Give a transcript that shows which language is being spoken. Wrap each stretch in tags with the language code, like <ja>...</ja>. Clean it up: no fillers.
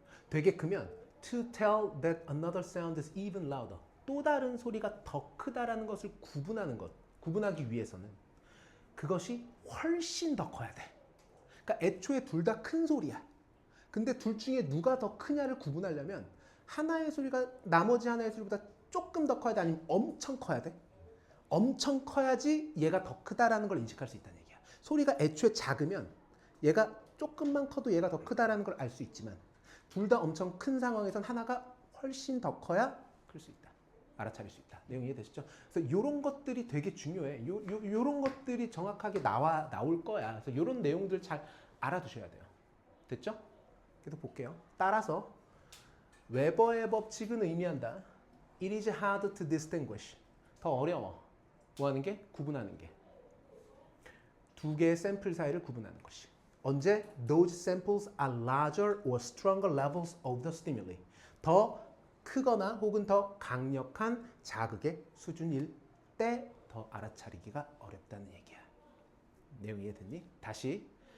<ko>되게 크면</ko> <en>to tell that another sound is even louder.</en> <ko>또 다른 소리가 더 크다라는 것을 구분하기 위해서는 그것이 훨씬 더 커야 돼. 그러니까 애초에 둘 다 큰 소리야. 근데 둘 중에 누가 더 크냐를 구분하려면 하나의 소리가 나머지 하나의 소리보다 조금 더 커야 돼? 아니면 엄청 커야 돼? 엄청 커야지 얘가 더 크다라는 걸 인식할 수 있다는 얘기야. 소리가 애초에 작으면 얘가 조금만 커도 얘가 더 크다라는 걸 알 수 있지만 둘 다 엄청 큰 상황에선 하나가 훨씬 더 커야 클 수 있다. 알아차릴 수 있다. 내용 이해되시죠? 그래서 이런 것들이 되게 중요해. 요런 것들이 정확하게 나올 거야. 그래서 이런 내용들 잘 알아두셔야 돼요. 됐죠? 계속 볼게요. 따라서 웨버의 법칙은 의미한다.</ko> <en>It is hard to distinguish.</en> <ko>더 어려워. 뭐 하는 게? 구분하는 게. 두 개의 샘플 사이를 구분하는 것이. 언제?</ko> <en>Those samples are larger or stronger levels of the stimuli.</en> <ko>더 크거나 혹은 더 강력한 자극의 수준일 때 더 알아차리기가 어렵다는 얘기야. 내용 이해됐니? 다시.</ko>